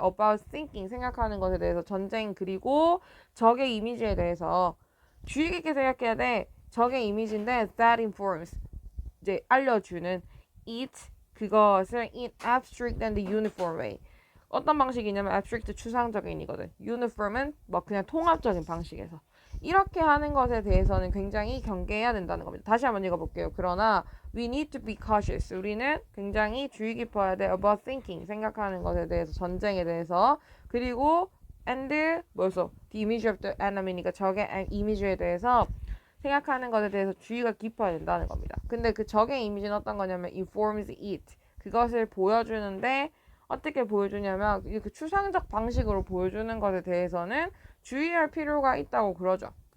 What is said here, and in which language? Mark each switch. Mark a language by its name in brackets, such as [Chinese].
[English] about thinking [Korean] 생각하는 것에 대해서 전쟁 그리고 적의 이미지에 대해서 주의 깊게 생각해야 돼. 적의 이미지인데 [English] that informs [Korean] 이제 알려주는 it 그것을 [English] in abstract and uniform way. [Korean] 어떤 방식이냐면 abstract 추상적인이거든. uniform은 뭐 그냥 통합적인 방식에서. 이렇게 하는 것에 대해서는 굉장히 경계해야 된다는 겁니다. 다시 한번 읽어볼게요. 그러나 [English] we need to be cautious. [Korean] 우리는 굉장히 주의 깊어야 돼. [English] about thinking. [Korean] 생각하는 것에 대해서, 전쟁에 대해서. 그리고 and 뭐였어? [English] the image of the enemy [Korean] 니까 적의 이미지에 대해서 생각하는 것에 대해서 주의가 깊어야 된다는 겁니다. 근데 그 적의 이미지는 어떤 거냐면 [English] informs it. [Korean] 그것을 보여주는데 어떻게 보여주냐면 이렇게 추상적 방식으로 보여주는 것에 대해서는 주의할 필요가 있다고 그러죠.